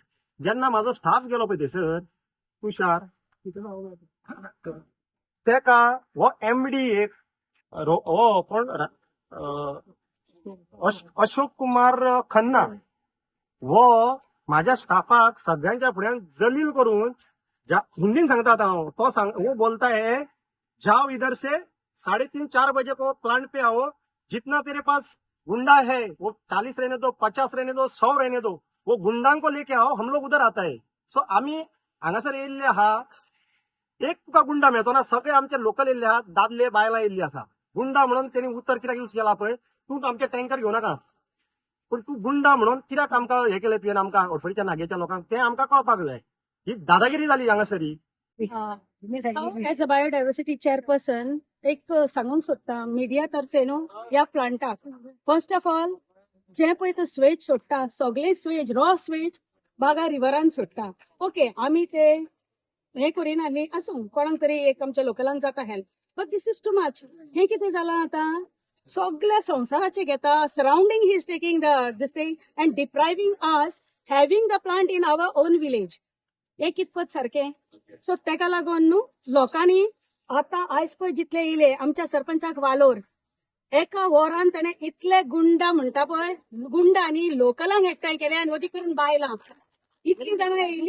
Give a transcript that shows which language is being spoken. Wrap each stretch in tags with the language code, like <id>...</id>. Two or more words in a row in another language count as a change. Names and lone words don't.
<kok>जेन्ना म्हाजो स्टाफ गेलो पळय थंयसर तुषार तेका हो एमडी एक हो कोण अशोक कुमार खन्ना वो माझ्या स्टाफाक सगळ्यांच्या फुड्यान जलील करून हिंदीन सांगतात हांव तो</kok> <hi>वो बोलता है जाओ इधर से 3:30-4 बजे को प्लांट पे आओ, जितना तेरे पास गुंडा है वो 40 रहने दो, 50 रहने दो, 100 रहने दो, वो गुंडां को लेके आओ, हम लोग उधर आता है.</hi> <kok>सो आम्ही हांगासर येयल्ले आहा. एक तुका गुंडा मेळतो ना, सगळे आमचे लोकल येयल्ले आहात, दादले बायलां येयल्ली आसा. गुंडा म्हणून त्यांनी उत्तर कित्याक यूज केला पळय, तू आमचे टँकर घेऊ नका, पण तू गुंडा म्हणून कित्याक आमकां हे केलें तुवें आमकां अडफळीच्या नागेच्या लोकांक तें आमकां कळपाक जाय. ही दादागिरी जाली हांगासरी.</kok> <en>As a biodiversity chairperson</en> <kok>एक सांगूंक सोदता मिडिया तर्फे न्हू ह्या प्लांटाक.</kok> <en>First of all</en> <kok>जे पळय तो स्वेज सोडटा सगळे स्वेज</kok> <en>raw sewage</en> <kok>बागा रिव्हरान सोडटा. ओके आमी ते हे करिना न्ही, आसूं कोणाक तरी एक आमच्या लोकलांक जाता हेल्प,</kok> <en>But this is too much.</en> <kok>हे कितें जालां आतां सगळ्या संवसाराचे घेता,</kok> <en>surrounding he is taking this thing and depriving us having the plant in our own village.</en> <kok>हे कितपत सारखें. सो तेका लागून न्हू लोकांनी आतां आयज पळय जितले येयले आमच्या सरपंचाक वालोर एका वॉरान ताणें इतले गुंडा म्हणटा पळय गुंडांनी लोकलांक एकठांय केले आनी वती करून बायलां इतली जाणां येयली.</kok>